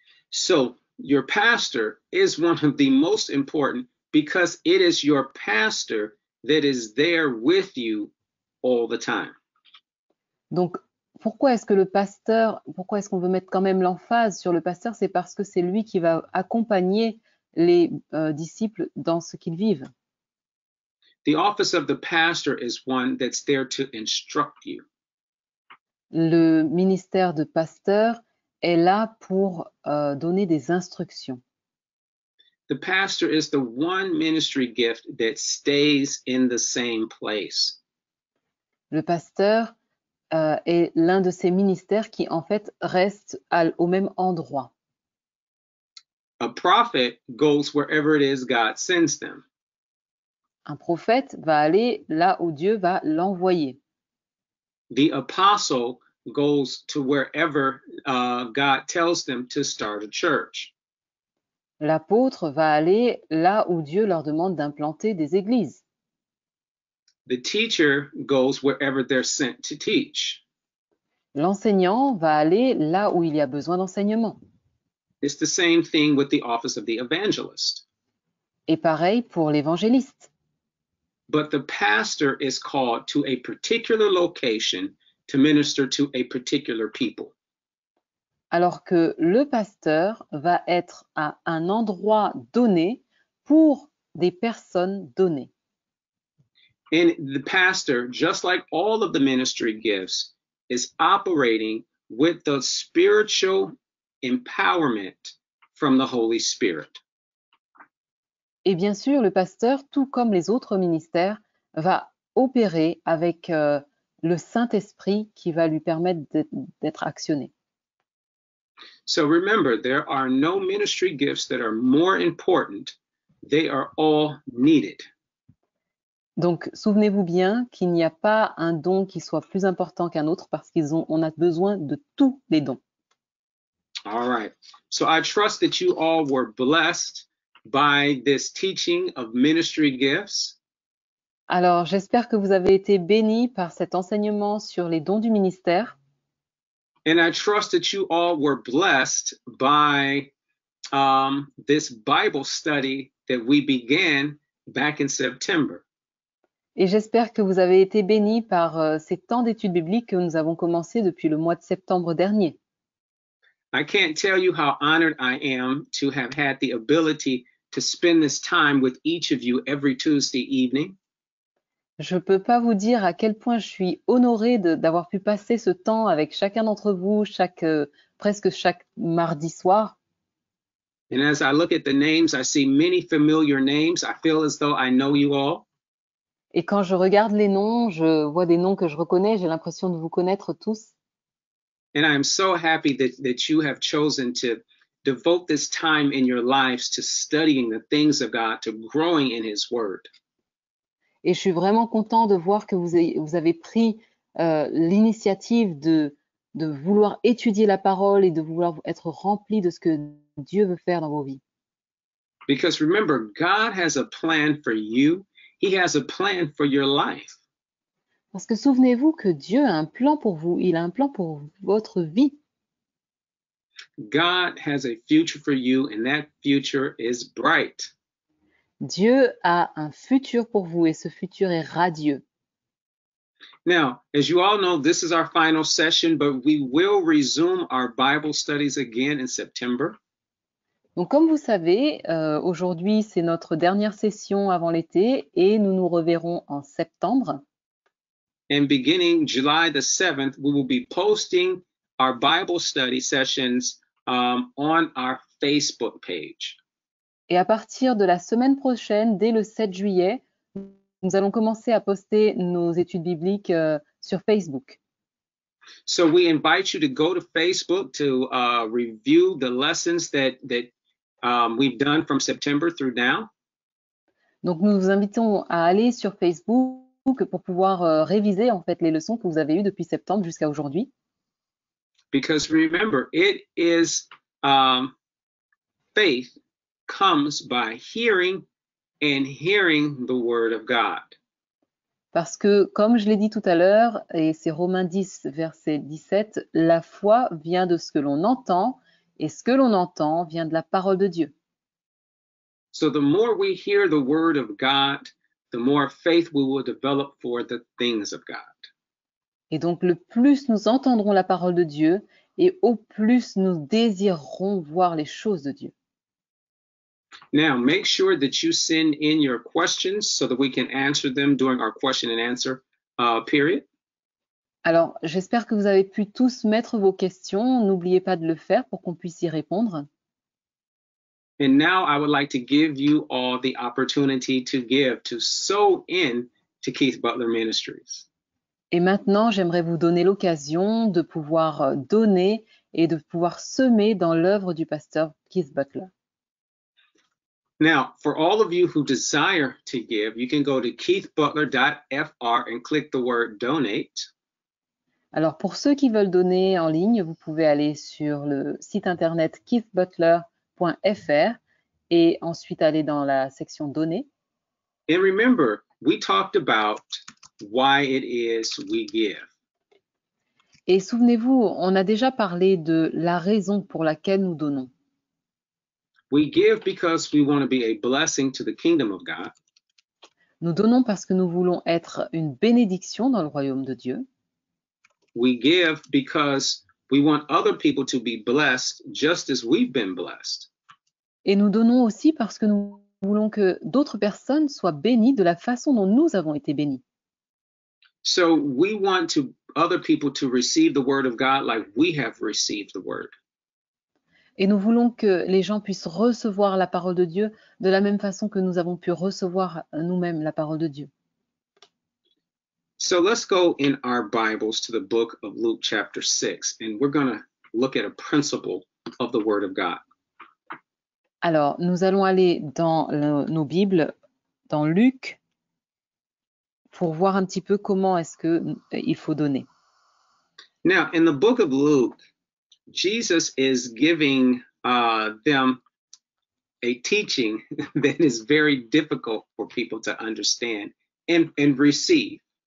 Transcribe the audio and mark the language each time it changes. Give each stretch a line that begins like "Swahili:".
English: So your pastor is one of the most important because it is your pastor that is there with you all the time.
French: Donc, pourquoi est-ce qu'on veut mettre quand même l'emphase sur le pasteur? C'est parce que c'est lui qui va accompagner les disciples dans ce qu'ils vivent.
English: The office of the pastor is one that's there to instruct you.
French: Le ministère de pasteur est là pour donner des instructions.
English: The pastor is the one ministry gift that stays in the same place.
French: Le pasteur est l'un de ces ministères qui, en fait, reste au même endroit.
English: A prophet goes wherever it is God sends them.
French: Un prophète va aller là où Dieu va l'envoyer.
English: The apostle goes to wherever God tells them to start a church.
French: L'apôtre va aller là où Dieu leur demande d'implanter des églises.
English: The teacher goes wherever they're sent to teach.
French: L'enseignant va aller là où il y a besoin d'enseignement.
English: It's the same thing with the office of the evangelist.
French: Et pareil pour l'évangéliste.
English: But the pastor is called to a particular location to minister to a particular people.
French: Alors que le pasteur va être à un endroit donné pour des personnes données.
English: And the pastor, just like all of the ministry gifts, is operating with the spiritual empowerment from the Holy Spirit.
French: Et bien sûr, le pasteur, tout comme les autres ministères, va opérer avec le Saint-Esprit qui va lui permettre d'être actionné.
English: So remember, there are no ministry gifts that are more important. They are all needed.
French: Donc, souvenez-vous bien qu'il n'y a pas un don qui soit plus important qu'un autre parce qu'on a besoin de tous les dons.
English: All right. So I trust that you all were blessed by this teaching of ministry gifts.
French: Alors, j'espère que vous avez été bénis par cet enseignement sur les dons du ministère.
English: And I trust that you all were blessed by this Bible study that we began back in September.
French: Et j'espère que vous avez été bénis par ces temps d'études bibliques que nous avons commencé depuis le mois de septembre dernier.
English: I can't tell you how honored I am to have had the ability to spend this time with each of you every Tuesday evening.
French: Je ne peux pas vous dire à quel point je suis honorée d'avoir pu passer ce temps avec chacun d'entre vous presque chaque mardi soir.
English: And as I look at the names, I see many familiar names. I feel as though I know you all.
French: Et quand je regarde les noms, je vois des noms que je reconnais, j'ai l'impression de vous connaître tous.
English: And I am so happy that you have chosen to devote this time in your lives to studying the things of God, to growing in His Word.
French: Et je suis vraiment content de voir que vous avez pris l'initiative de vouloir étudier la parole et de vouloir être rempli de ce que Dieu veut faire dans vos vies.
English: Because remember, God has a plan for you. He has a plan for your life.
French: Parce que souvenez-vous que Dieu a un plan pour vous, il a un plan pour votre vie.
English: God has a future for you, and that future is bright.
French: Dieu a un futur pour vous et ce futur est radieux.
English: Now, as you all know, this is our final session, but we will resume our Bible studies again in September.
French: Donc comme vous savez, aujourd'hui c'est notre dernière session avant l'été et nous nous reverrons en septembre.
English: And beginning July the 7th, we will be posting our Bible study sessions on our Facebook page.
French: Et à partir de la semaine prochaine, dès le 7 juillet, nous allons commencer à poster nos études bibliques sur Facebook.
English: So we invite you to go to Facebook to review the lessons that we've done from September through now.
French: Donc nous vous invitons à aller sur Facebook pour pouvoir réviser en fait les leçons que vous avez eues depuis septembre jusqu'à aujourd'hui.
English: Because remember, it is faith comes by hearing and hearing the word of God.
French: Parce que, comme je l'ai dit tout à l'heure, et c'est Romains 10, verset 17, la foi vient de ce que l'on entend, et ce que l'on entend vient de la parole de Dieu.
English: So the more we hear the word of God, the more faith we will develop for the things of God.
French: Et donc, le plus nous entendrons la parole de Dieu, et au plus nous désirerons voir les choses de Dieu.
English: Now, make sure that you send in your questions so that we can answer them during our question and answer period.
French: Alors, j'espère que vous avez pu tous mettre vos questions. N'oubliez pas de le faire pour qu'on puisse y répondre.
English: And now I would like to give you all the opportunity to give, to sow in to Keith Butler Ministries.
French: Et maintenant, j'aimerais vous donner l'occasion de pouvoir donner et de pouvoir semer dans l'œuvre du pasteur Keith Butler.
English: Now, for all of you who desire to give, you can go to keithbutler.fr and click the word donate.
French: Alors, pour ceux qui veulent donner en ligne, vous pouvez aller sur le site internet keithbutler.fr et ensuite aller dans la section donner.
English: And remember, we talked about why it is we give.
French: Et souvenez-vous, on a déjà parlé de la raison pour laquelle nous donnons.
English: We give because we want to be a blessing to the kingdom of God.
French: Nous donnons parce que nous voulons être une bénédiction dans le royaume de Dieu.
English: We give because we want other people to be blessed just as we've been blessed.
French: Et nous donnons aussi parce que nous voulons que d'autres personnes soient bénies de la façon dont nous avons été bénis.
English: So we want other people to receive the word of God like we have received the word.
French: Et nous voulons que les gens puissent recevoir la parole de Dieu de la même façon que nous avons pu recevoir nous-mêmes la parole de Dieu.
English: So let's go in our Bibles to the book of Luke chapter 6, and we're going to look at a principle of the word of God.
French: Alors, nous allons aller dans nos Bibles, dans Luc, pour voir un petit peu comment est-ce qu'il faut donner.
English: Now, in the book of Luke, Jesus is giving them a teaching that is very difficult for people to understand and receive.